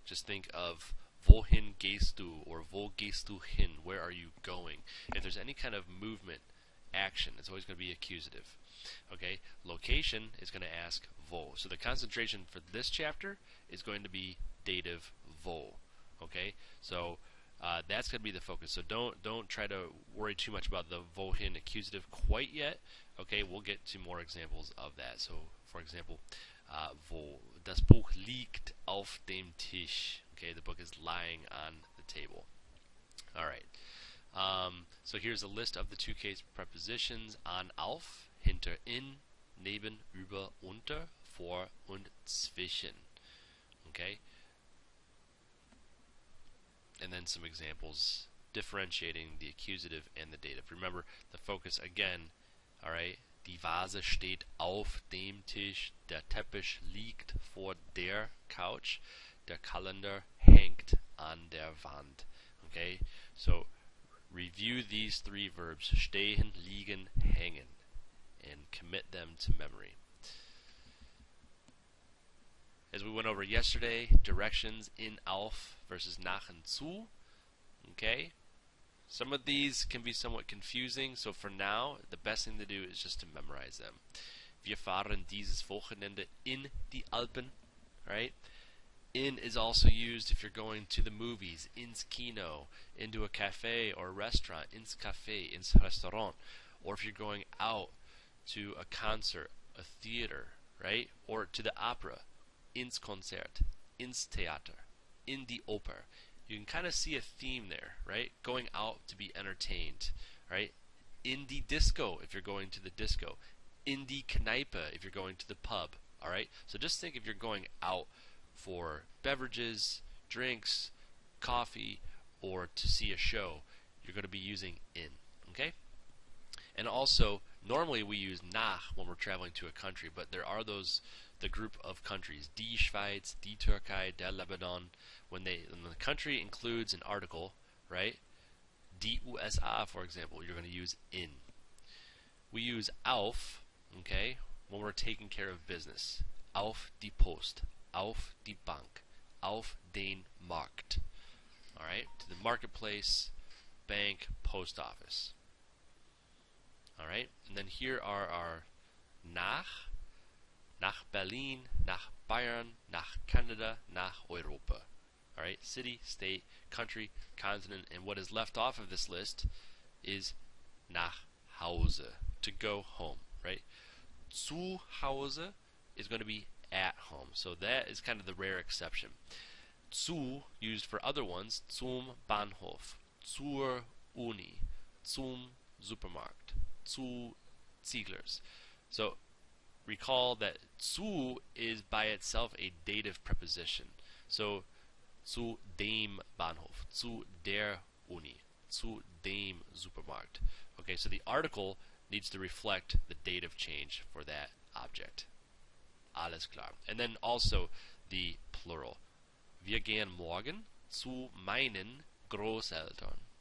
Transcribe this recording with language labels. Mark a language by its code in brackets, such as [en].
[en] Just think of [de] wohin gehst du or wo gehst du hin? [en] Where are you going? If there's any kind of movement, action, it's always going to be accusative. Okay, location is going to ask wo. So the concentration for this chapter is going to be dative wo. Okay, so that's going to be the focus. So don't try to worry too much about the wohin accusative quite yet. Okay, we'll get to more examples of that. So for example, wo. [de] Das Buch liegt auf dem Tisch. [en] Okay, the book is lying on the table. All right. So here's a list of the two case prepositions: [de] an, auf, hinter, in, neben, über, unter, vor und zwischen. [en] Okay? And then some examples differentiating the accusative and the dative. Remember, the focus again, all right? [de] Die Vase steht auf dem Tisch, der Teppich liegt vor der Couch, der Kalender hängt an der Wand. [en] Okay? So review these 3 verbs: stehen, liegen, hängen, and commit them to memory. As we went over yesterday, directions in, auf versus nach and zu. Okay? Some of these can be somewhat confusing, so for now, the best thing to do is just to memorize them. [de] Wir fahren dieses Wochenende in die Alpen. [en] Right? In is also used if you're going to the movies, [de] ins Kino, [en] into a cafe or a restaurant, [de] ins Café, ins Restaurant, [en] or if you're going out to a concert, a theater, right, or to the opera, [de] ins Konzert, ins Theater, in die Oper. [en] You can kind of see a theme there, right? Going out to be entertained, right? [de] In die Disco [en] if you're going to the disco, [de] in die Kneipe [en] if you're going to the pub, all right? So just think if you're going out for beverages, drinks, coffee, or to see a show, you're going to be using in, okay? And also, normally we use nach when we're traveling to a country, but there are the group of countries, die Schweiz, die Türkei, der Lebanon. When the country includes an article, right? Die USA, for example, you're going to use in. we use auf, okay, when we're taking care of business. [de] Auf die Post, auf die Bank, auf den Markt. [en] Alright, to the marketplace, bank, post office. Alright, and then here are our [de] nach Berlin, nach Bayern, nach Canada, nach Europa. [en] Alright, city, state, country, continent, and what is left off of this list is [de] nach Hause, [en] to go home, right? [de] Zu Hause [en] is going to be at home, so that is kind of the rare exception. [de] Zu, [en] used for other ones, [de] zum Bahnhof, zur Uni, zum Supermarkt, zu Zieglers. [en] So recall that zu is by itself a dative preposition. [de] So zu dem Bahnhof, zu der Uni, zu dem Supermarkt. [en] Okay, so the article needs to reflect the dative change for that object. [de] Alles klar. [en] And then also the plural. [de] Wir gehen morgen zu meinen Großeltern.